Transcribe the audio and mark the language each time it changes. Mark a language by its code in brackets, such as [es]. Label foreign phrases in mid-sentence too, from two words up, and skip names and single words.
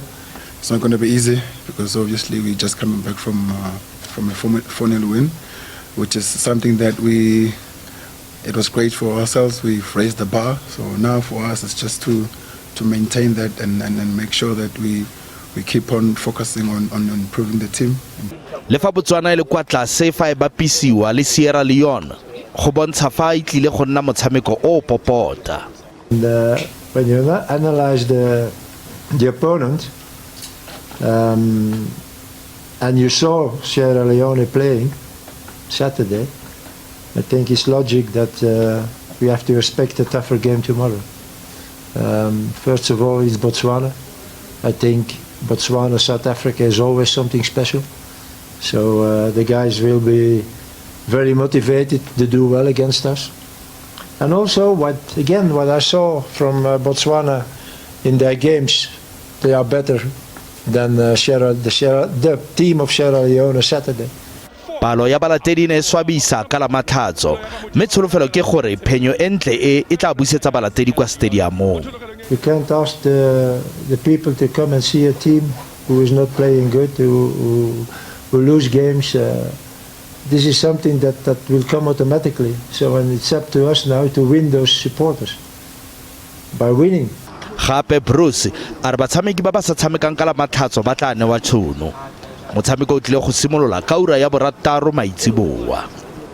[en] It's not going to be easy because obviously we're just coming back from a 4-0 win, which is something that it was great for ourselves. We've raised the bar. So now for us it's just to maintain that and make sure that we keep on focusing on improving the team. [tn] Le fa Botswana le kwa tlase fa e bapisiwa le Sierra Leone, go bontsha fa e tlile go nna motshameko o popota. [en] When you analyze the opponent and you saw Sierra Leone playing Saturday, I think it's logic that we have to expect a tougher game tomorrow. First of all, it's Botswana. I think Botswana, South Africa is always something special. So the guys will be very motivated to do well against us. And also, what I saw from Botswana in their games, they are better than the team of Sierra Leone Saturday. [tn] Palo ya balatedi ne swabisa ka la matlhatso mme tsholofelo ke gore phenyo entle e tla busetsa balatedi kwa stadiumong. You can't ask the people to come and see a team who is not playing good, who lose games. This is something that will come automatically. So and it's up to us now to win those supporters by winning. Gape Bruce a re batshameki ba ba sa tshamekang ka la matlhatso ba tla newa tšhono. Motshameko o tlile go simolola ka ura ya 6 maitsiboa.